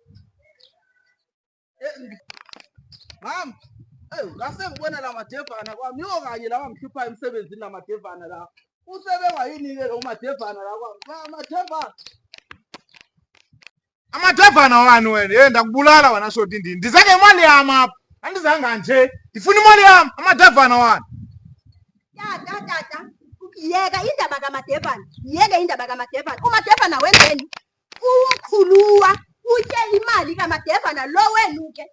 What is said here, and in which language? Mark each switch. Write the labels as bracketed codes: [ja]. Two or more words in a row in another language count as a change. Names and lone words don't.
[zu] Mama, ngase ngibona la madevana kwami yokanye lawa mhlupha emsebenzini la madevana la. Usebenza yini ke lo madevana la kwami? Madevana. [xh] Amadevana wani wena? Ndakubulala wena shoti ndini. Ndizake imali yami apha. Andizanga nje. Ndifuna imali yami. Amadevana wani? Tata. [zu] Yeka indaba kaMadevana. Umadevana wenzeni? [xh] Umkhuluwa utye imali kaMadevana lo wenu ke.